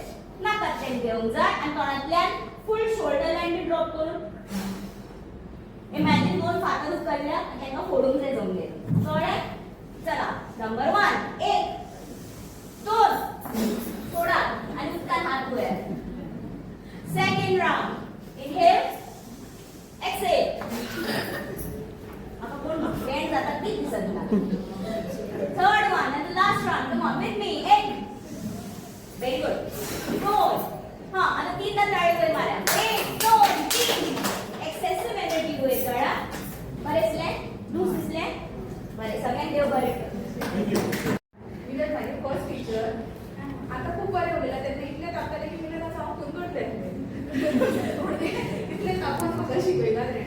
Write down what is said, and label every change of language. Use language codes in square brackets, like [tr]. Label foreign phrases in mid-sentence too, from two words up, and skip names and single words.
[kok] नाकातल्यान घेवंक जाय आनी तोंडांतल्यान [en] full shoulder line [kok] बी ड्रॉप करून इमॅजिन 2 फातर उचलल्या आनी तांकां फोडूंक जाय जमले. कळ्ळें? चला. नंबर 1. 1 2 सोडा आनी उदकान हात वयर. [en] second round. inhale, एक्सेल. [kok] आता कोण बँड जाता ती दिसत ना. [en] third one and the last round. come on with me. 1 very good. [kok] 2 हां आता 3दा ताळे वयर मारा. 1 2 3. [en] excessive energy [kok] वयर काढा. बरें दिसलें? लूज दिसलें? बरें. सगळ्यांक देव बरें कर. मिलन माझे [en] first teacher [kok] आता खूप बरे उलयला तेन्ना इतले तापताले की मिलन असं हांव खंय करतलें इतले तापोवन म्हाका शिकयला तेणें.